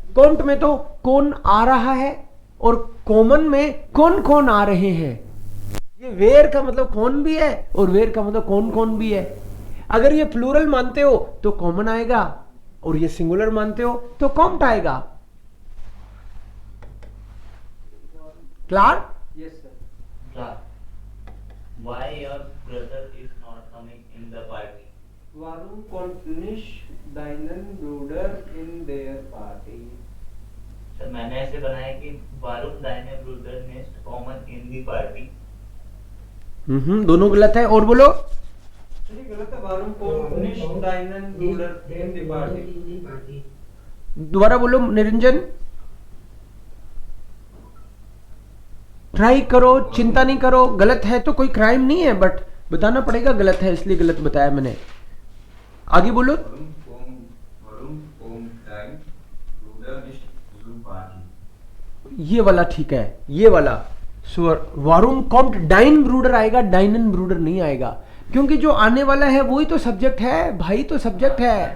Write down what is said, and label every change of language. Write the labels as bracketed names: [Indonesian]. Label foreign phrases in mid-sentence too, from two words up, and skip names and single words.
[Hindi] कॉम्ट में तो कौन आ रहा है, और कॉमन में कौन कौन आ रहे हैं। ये वेयर का मतलब कौन भी है, और वेयर का मतलब कौन कौन भी है। अगर ये प्लूरल मानते हो तो कॉमन आएगा, और ये सिंगुलर मानते हो तो कॉम्ट आएगा। क्लियर? [English] Yes, sir. Why your brother is not coming in the party? [German] Warum kommt nicht deinen Bruder in der Party? [Hindi] सर मैंने ऐसे बनाया कि [German] Warum deine Bruder nicht kommen in die Party. [Hindi] दोनों गलत है। और बोलो। ये गलत है। [German] Warum kommt nicht deinen Bruder in die Party? [Hindi] दोबारा बोलो निरंजन। ट्राई करो, चिंता नहीं करो। गलत है तो कोई क्राइम नहीं है, बट बताना पड़ेगा गलत है, इसलिए गलत बताया मैंने। आगे बोलो। ये वाला ठीक है, ये वाला [German] Warum kommt dein Bruder [Hindi] आएगा, [German] deinen Bruder [Hindi] नहीं आएगा, क्योंकि जो आने वाला है वही तो सब्जेक्ट है भाई, तो सब्जेक्ट है।